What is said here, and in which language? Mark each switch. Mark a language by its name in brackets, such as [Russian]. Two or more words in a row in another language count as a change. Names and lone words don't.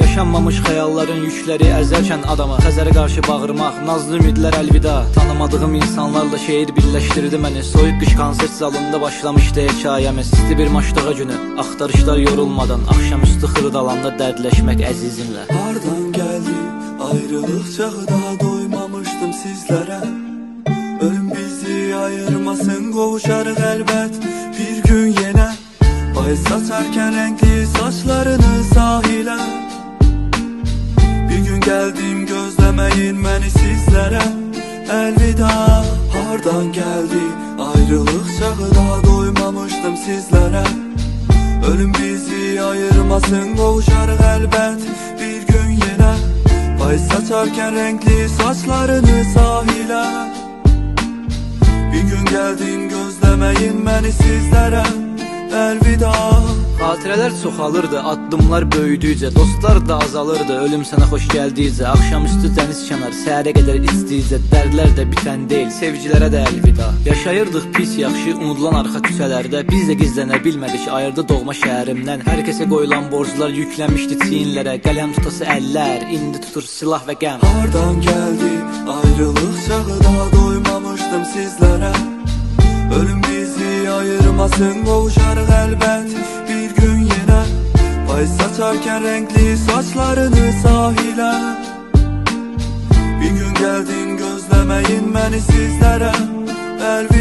[Azerbaijani] Yaşanmamış xəyalların yükləri əzərkən adama Xəzərə qarşı bağırmaq, nazlı ümidlər əlvida. Tanımadığım insanlarla şeir birləşdirdi məni. Soyuq qış konsert zalında başlamışdı hekayəmiz. İsti bir maçlığa günü, axtarışlar yorulmadan, axşamüstü xırdalanda dərdləşmək əzizimlə. Hardan gəldi ayrılıq çağı, daha doymamışdım sizlere. [Turkish] Ölüm bizi ayırmasın, qovuşarıq elbet bir gün yine. Ay saçarken renkli saçlarını sahile. Bir gün geldim, gözlemeyin beni sizlere. Elvida. Hardan geldi ayrılık çağı, daha doymamıştım sizlere. Ölüm bizi ayırmasın, qovuşarıq elbet bir gün yine. Ay saçarken renkli saçlarını sahile. Bir gün geldin, gözlemeyin beni sizlere. Elvida. [Azerbaijani] Xatirələr çoxalırdı, addımlar böyüdükcə, dostlar da azalırdı, ölüm sənə xoş gəldikcə. Axşamüstü dəniz kənar, səhərə qədər istəyicə, dərdlər də bitən deyil, sevgilərə də əlvida. Yaşayırdıq pis yaxşı, unudulan arxa küçələrdə. Biz də gizlənə bilmədik, ayırdı doğma şəhərimdən. Hər kəsə qoyulan borclar yüklənmişdi çiyinlərə. Qələm tutası əllər, indi tutur silah və qəm. Hardan gəldi ayrılıq çağı, daha doymamışdım sizlere. [Turkish] Ölüm bizi ayırmasın, qovuşarıq elbet bir gün yine. Ay saçarken renkli saçlarını sahile. Bir gün geldin, gözlemeyin beni sizlere.